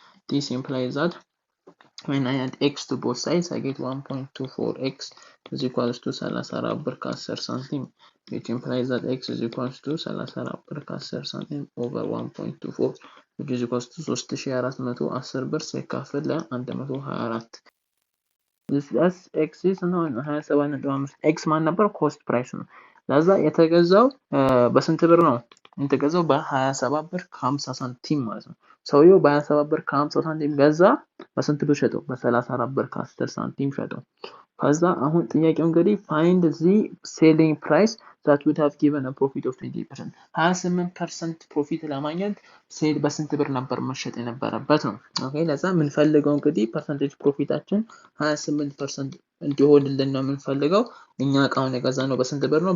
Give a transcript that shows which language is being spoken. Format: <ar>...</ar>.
<en>This implies that when I add x to both sides I get 1.24x is equals to 34 ብር ከ10 ሳንቲም, which implies that x is equals to 34 ብር ከ10 ሳንቲም over 1.24 which is equals to 3410 ብር</en> <am>ሲካፈል ለ124.</am> <en>this x is</en> <am>ነው 27.5 x ማን ነበር? ኮስት ፕራይስ ነው። ለዛ የተገዛው በስንት ብር ነው? የተገዛው በ27 ብር ከ50 ሳንቲም ማለት ነው። ሰውየው በ27 ብር ከ50 ሳንቲም ገዛ። በስንት ብር ሸጠው? በ34 ብር ከ10 ሳንቲም ሸጠው። ከዛ አሁን ጥያቄው እንግዲህ</am> <en>find the selling price that would have given a profit of 20%.</en> <am>28% ፕሮፊት ለማግኘት ሴል በስንት ብር ነበር መሸጥ የነበረበት ነው። ኦኬ ለዛ ምን ፈልገው እንግዲህ ፐርሰንቴጅ ፕሮፊታችን 28% እንዲሆንልን ነው የምንፈልገው። እኛ እቃውን የገዛነው በስንት ብር ነው?</am>